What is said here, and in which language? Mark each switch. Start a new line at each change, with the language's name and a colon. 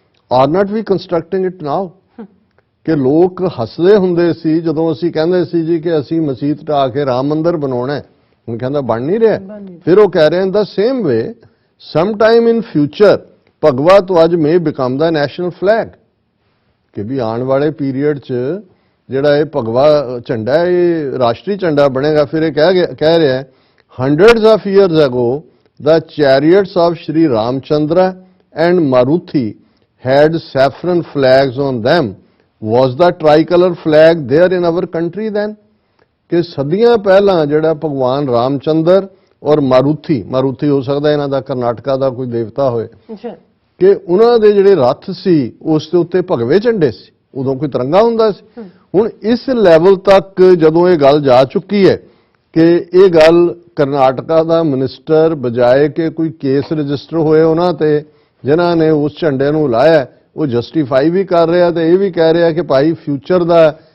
English: Are not we constructing it now?
Punjabi: ਕਿ ਲੋਕ ਹੱਸਦੇ ਹੁੰਦੇ ਸੀ ਜਦੋਂ ਅਸੀਂ ਕਹਿੰਦੇ ਸੀ ਜੀ ਕਿ ਅਸੀਂ ਮਸਜਿਦ ਢਾਹ ਕੇ ਰਾਮ ਮੰਦਿਰ ਬਣਾਉਣਾ ਹੈ, ਹੁਣ ਕਹਿੰਦਾ ਬਣ ਨਹੀਂ ਰਿਹਾ। ਫਿਰ ਉਹ ਕਹਿ ਰਹੇ ਹਨ
English: the same way some time in future ਭਗਵਾ ਤੋਂ ਅੱਜ may become the national flag,
Punjabi: ਕਿ ਵੀ ਆਉਣ ਵਾਲੇ ਪੀਰੀਅਡ 'ਚ ਜਿਹੜਾ ਇਹ ਭਗਵਾ ਝੰਡਾ ਹੈ ਇਹ ਰਾਸ਼ਟਰੀ ਝੰਡਾ ਬਣੇਗਾ। ਫਿਰ ਇਹ ਕਹਿ ਰਿਹਾ ਹੈ
English: hundreds of years ago the chariots of Shri Ramchandra and Maruti had saffron flags on them. Was the tricolor flag there in our country then?
Punjabi: ਕਿ ਸਦੀਆਂ ਪਹਿਲਾਂ ਜਿਹੜਾ ਭਗਵਾਨ ਰਾਮਚੰਦਰ ਔਰ ਮਾਰੂਥੀ ਹੋ ਸਕਦਾ ਇਹਨਾਂ ਦਾ ਕਰਨਾਟਕਾ ਦਾ ਕੋਈ ਦੇਵਤਾ ਹੋਏ, ਕਿ ਉਹਨਾਂ ਦੇ ਜਿਹੜੇ ਰੱਥ ਸੀ ਉਸ ਦੇ ਉੱਤੇ ਭਗਵੇ ਝੰਡੇ ਸੀ, ਉਦੋਂ ਕੋਈ ਤਿਰੰਗਾ ਹੁੰਦਾ ਸੀ। ਹੁਣ ਇਸ ਲੈਵਲ ਤੱਕ ਜਦੋਂ ਇਹ ਗੱਲ ਜਾ ਚੁੱਕੀ ਹੈ ਕਿ ਇਹ ਗੱਲ ਕਰਨਾਟਕਾ ਦਾ ਮਿਨਿਸਟਰ ਬਜਾਏ ਕਿ ਕੋਈ ਕੇਸ ਰਜਿਸਟਰ ਹੋਏ ਉਹਨਾਂ ਤੇ ਜਿਨ੍ਹਾਂ ਨੇ ਉਸ ਝੰਡੇ ਨੂੰ ਲਾਇਆ, ਉਹ ਜਸਟੀਫਾਈ ਵੀ ਕਰ ਰਿਹਾ ਤੇ ਇਹ ਵੀ ਕਹਿ ਰਿਹਾ ਕਿ ਭਾਈ ਫਿਊਚਰ ਦਾ